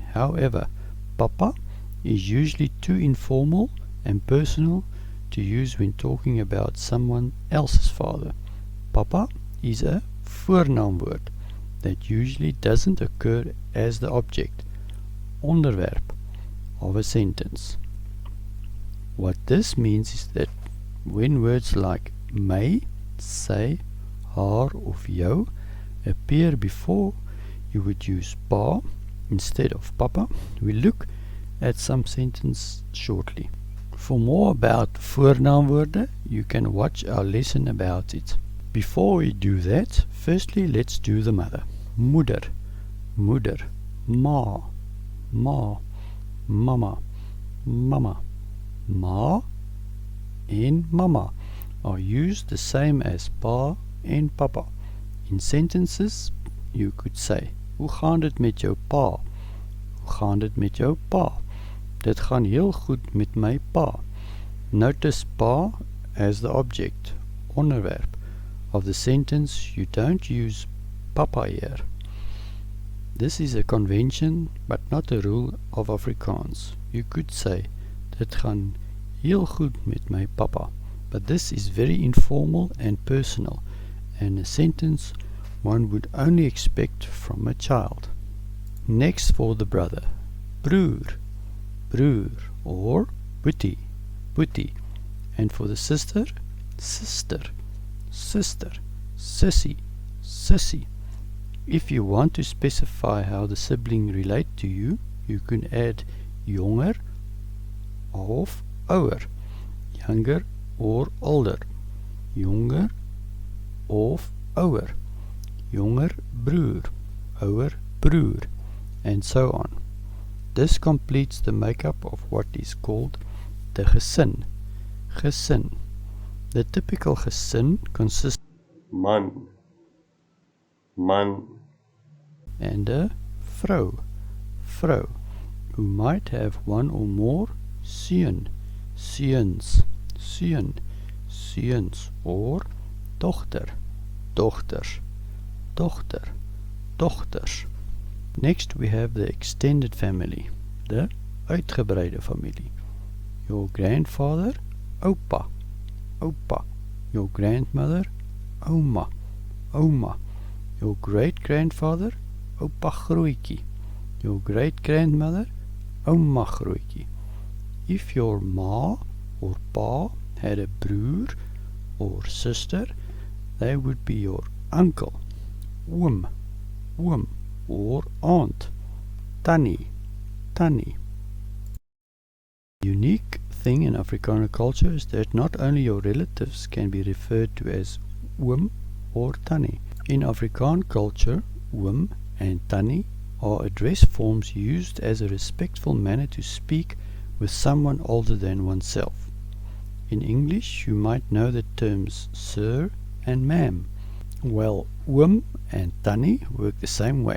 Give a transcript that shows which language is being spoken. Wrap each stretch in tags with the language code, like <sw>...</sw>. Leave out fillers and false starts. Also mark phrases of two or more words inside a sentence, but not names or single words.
<en>However, papa is usually too informal and personal to use when talking about someone else's father. Papa is a voornaamwoord that usually doesn't occur as the object, onderwerp, of a sentence. What this means is that when words like</en> <af>my, sy, haar of jou</af> <en>appear before you would use pa instead of papa, we look at some sentence shortly. For more about voornaamwoorde, you can watch our lesson about it. Before we do that, firstly let's do the mother.</en> <af>Moeder, moeder, ma, ma, mama, mama.</af> <en>Ma and mama are used the same as pa and papa. In sentences, you could say,</en> <af>hoe gaan dit met jou pa? Hoe gaan dit met jou pa? Dit gaan heel goed met my pa.</af> <en>Notice pa as the object, onderwerp, of the sentence. You don't use papa here. This is a convention but not a rule of Afrikaans. You could say,</en> <af>dit gaan heel goed met my papa,</af> <en>but this is very informal and personal, and a sentence one would only expect from a child. Next for the brother.</en> <af>Broer, broer, or boetie, boetie.</af> <en>And for the sister, sister, sister, sissy, sissy. If you want to specify how the sibling relate to you, you can add</en> <af>jonger of ouer,</af> <en>younger or older,</en> <af>jonger of ouer, jonger broer, ouer broer,</af> <en>and so on. This completes the makeup of what is called the gesin.</en> <af>Gesin.</af> <en>The typical gesin consists</en> <af>man, man,</af> <en>and a</en> <af>vrou, vrou,</af> <en>who might have one or more</en> <af>seun, seuns, seun, seuns, or dochter, dochters, dochter, dochters.</af> <en>Next we have the extended family, the</en> <af>Uitgebreide Familie.</af> <en>Your grandfather,</en> <af>oupa, oupa.</af> <en>Your grandmother,</en> <af>oma, oma.</af> <en>Your great-grandfather,</en> <af>oupa grootjie.</af> <en>Your great-grandmother,</en> <af>oma grootjie.</af> <en>If your ma or pa had a broer or sister, they would be your uncle,</en> <af>oom, oom,</af> <en>or aunt,</en> <af>tannie, tannie.</af> <en>The unique thing in Afrikaner culture is that not only your relatives can be referred to as oom or tannie. In Afrikaner culture, oom and tannie are address forms used as a respectful manner to speak with someone older than oneself. In English, you might know the terms sir and ma'am. Well, oom and tannie work the same way.</en>